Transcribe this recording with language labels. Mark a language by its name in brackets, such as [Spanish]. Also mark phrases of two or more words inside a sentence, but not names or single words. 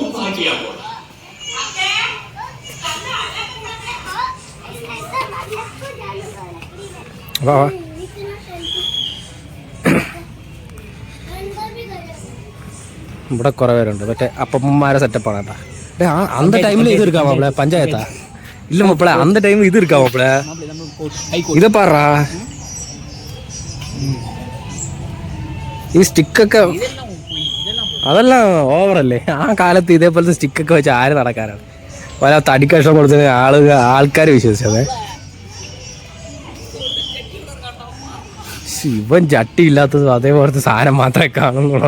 [Malayalam] വാ ഇവിടെ കുറേ പേരുണ്ട്. മറ്റേ അപ്പന്മാരെ സെറ്റപ്പാണ് കേട്ടോ. [Tamil] அந்த டைம்ல இது இருக்கா மாப்ள பஞ்சாயத்தா? இல்ல மாப்ள அந்த டைம் இது இருக்கா மாப்ள? இத பாறா [Malayalam] ഈ സ്റ്റിക്കൊക്കെ അതെല്ലാം ഓവറല്ലേ. ആ കാലത്ത് ഇതേപോലത്തെ സ്റ്റിക്കൊക്കെ വെച്ച് ആര് നടക്കാനാണ്? പല തടിക്കഷ്ണം കൊടുത്തത് ആൾക്കാർ വിശ്വസിച്ചത്. ഇവൻ ചട്ടി ഇല്ലാത്തതും അതേപോലത്തെ സാധനം മാത്രമേ കാണുന്നുള്ളൂ.